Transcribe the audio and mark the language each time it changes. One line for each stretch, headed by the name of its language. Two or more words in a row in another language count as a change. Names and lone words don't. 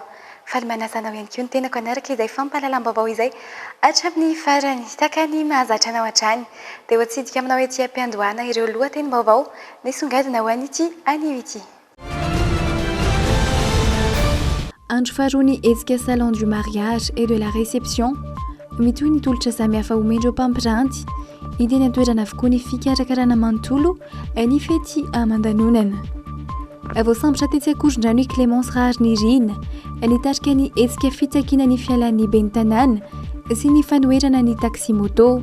Malagasy: Faly manasanao ihany koa ny tenako anaraka izay fampahalalam-baovao izay hatramin'ny farany takany mahazatra anao hatrany. Dia ho atsidika aminao ety ampiandohana ireo lohatenim-baovao nisongadina ho an'ity anio ity. Andro faharoa hetsika
French: salon du mariage et de la réception
Malagasy: mitohy ny tolotra samihafa omendreo mpampiranty hita eny an-toerana avokoa ny fikarakarana manontolo ny fety aman-danonana. Vao sambotra tetsy akoron-drano i Clémence Raharnirina nitarika ny hetsika fitakiana ny fialan'ny ben'ny tanàna sy ny fanoherana ny
French: taxi moto.